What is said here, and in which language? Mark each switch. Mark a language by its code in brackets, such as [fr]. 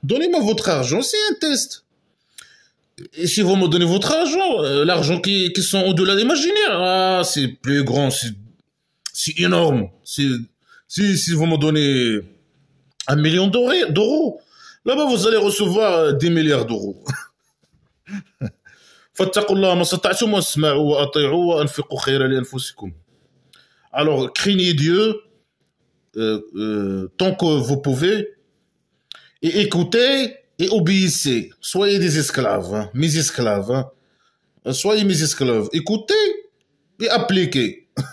[fr] Donnez-moi votre argent, c'est un test. Et si vous me donnez votre argent, l'argent qui sont au-delà de l'imaginaire, ah, c'est plus grand, c'est énorme. Si vous me donnez 1 million d'euros, là-bas vous allez recevoir des milliards d'euros. [ar] فاتقوا الله ما استطعتم واسمعوا واطيعوا وانفقوا خيرا لانفسكم. [fr] Alors craignez Dieu tant que vous pouvez et écoutez et obéissez. Soyez des esclaves, hein, mes esclaves. Hein. Soyez mes esclaves. Écoutez et appliquez.